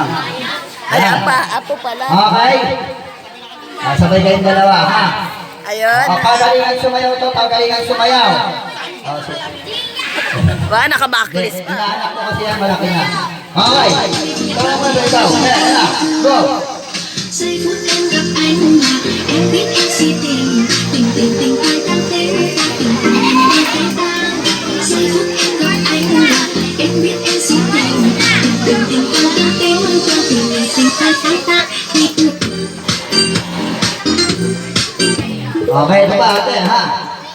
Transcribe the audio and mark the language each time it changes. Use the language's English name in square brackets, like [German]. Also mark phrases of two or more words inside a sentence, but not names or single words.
[Filipino] Ay, apo pala. Okay. Sabay kayong dalawa, ha? Ayun. Pagalingan sumayaw to, pagalingan sumayaw. Ba, naka-backlist pa. Inaanak ko kasi yan, malaki na. Okay. Ikaw naman, ikaw. Go. [Vietnamese] Giây phút em gặp anh mà em biết em si tình tình tình tình ai đang thế tình tình tình tình ta giây phút em gặp anh mà em biết em si tình tình tình tình ai đang thế tình tình tình ai ta [Filipino] Okay, ito ba ate, ha?